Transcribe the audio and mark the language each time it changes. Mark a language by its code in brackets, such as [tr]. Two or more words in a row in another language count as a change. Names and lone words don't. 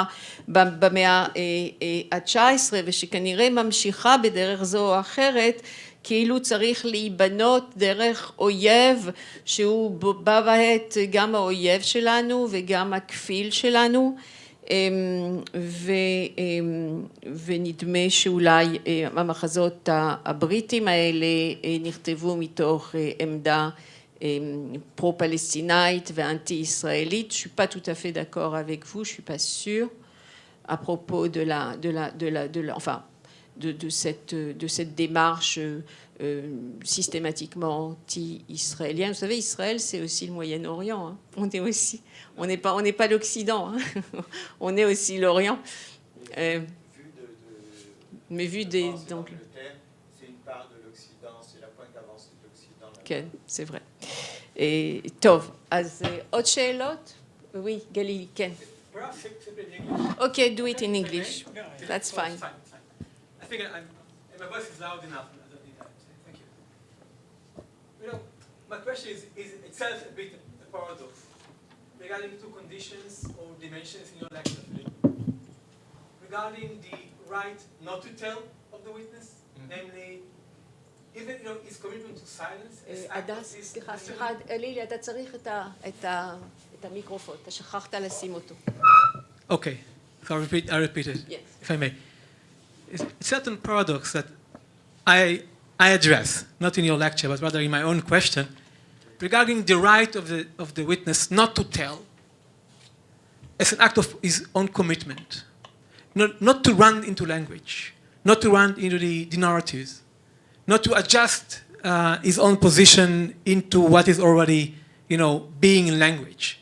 [he] במאה ה-19 ושכנראה ממשיכה בדרך זו או אחרת, כאילו צריך להיבנות דרך אויב שהוא בה בעת גם האויב שלנו וגם הכפיל שלנו, ונדמה שאולי המחזות הבריטים האלה נכתבו מתוך עמדה פרו-פלסטינאית ואנטי-ישראלית. [fr] Je suis pas tout à fait d'accord avec vous, je suis pas sûre à propos de cette démarche systématiquement anti-israélienne. Vous savez, Israël, c'est aussi le Moyen-Orient. Hein. On n'est pas l'Occident. Hein. On est aussi l'Orient. Mais vu des... Donc, c'est une part de l'Occident, c'est la pointe avancée de l'Occident. כן, c'est vrai. [he] טוב, אז עוד שאלות? Oui, גלילי, כן. [en] Okay, do it in English. That's fine. I think my voice is loud enough. I don't need that. Thank you. You know, my question is itself a bit a paradox regarding two conditions or dimensions in your lecture. Regarding the right not to tell of the witness, namely, even his commitment to silence, his [he] הדס, [en] active- [he] סליחה, לילי, אתה צריך את המיקרופון, אתה שכחת לשים אותו. [en] Okay, so I repeat it, Yes. if I may. It's a certain paradox that I address, not in your lecture, but rather in my own question, regarding the right of the witness not to tell as an act of his own commitment, not to run into language, not to run into the narratives, not to adjust his own position into what is already, being in language.